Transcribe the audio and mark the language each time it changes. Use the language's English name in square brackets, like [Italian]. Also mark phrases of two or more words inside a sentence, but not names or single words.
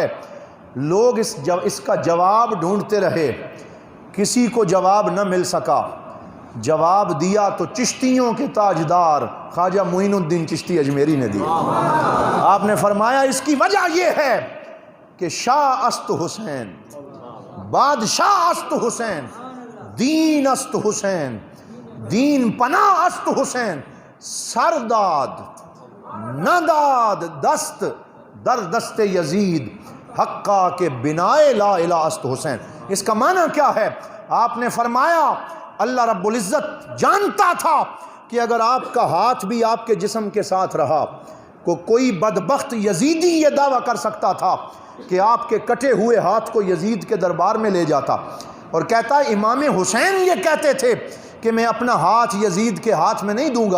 [Urdu] لوگ اس کا جواب ڈھونڈتے رہے، کسی کو جواب نہ مل سکا۔ جواب دیا تو چشتیوں کے تاجدار خواجہ معین الدین چشتی اجمیری نے دیا۔ آپ نے فرمایا اس کی وجہ یہ ہے کہ [Persian] شاہ است حسین، بادشاہ است حسین، دین است حسین، دین پناہ است حسین، سرداد نداد دست در دست یزید حقا کے بنائے لا الہ است حسین۔ [Urdu] اس کا معنی کیا ہے؟ آپ نے فرمایا اللہ رب العزت جانتا تھا کہ اگر آپ کا ہاتھ بھی آپ کے جسم کے ساتھ رہا کوئی بدبخت یزیدی یہ دعویٰ کر سکتا تھا کہ آپ کے کٹے ہوئے ہاتھ کو یزید کے دربار میں لے جاتا اور کہتا امام حسین یہ کہتے تھے کہ میں اپنا ہاتھ یزید کے ہاتھ میں نہیں دوں گا۔